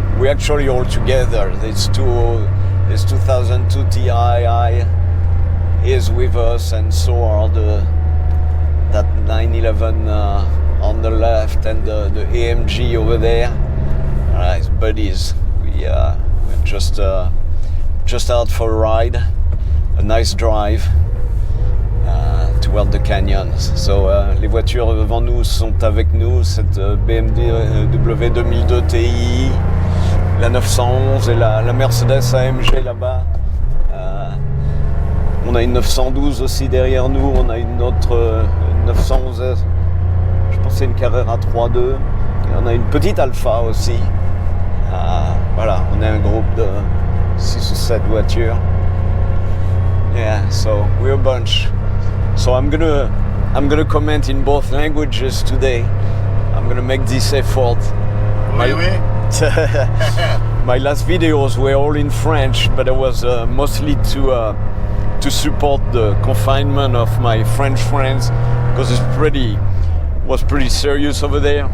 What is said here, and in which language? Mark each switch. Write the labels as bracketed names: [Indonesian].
[English] We're actually all together. This 2002 Ti is with us, and so are that 911 on the left and the AMG over there. It's buddies. We're just out for a ride, a nice drive toward the canyons. [French] So les voitures devant nous sont avec nous, cette BMW 2002 Ti, la 911 et la Mercedes AMG là-bas. On a une 912 aussi derrière nous, on a une autre 911, je pense que c'est une Carrera 3.2, et on a une petite Alpha aussi. Voilà, on est un groupe de 6 ou 7 voitures. [English] Yeah, so we're a bunch. So I'm gonna comment in both languages today. I'm gonna make this effort. [French] Oui. [English] My last videos were all in French, but it was mostly to support the confinement of my French friends, because it was pretty serious over there.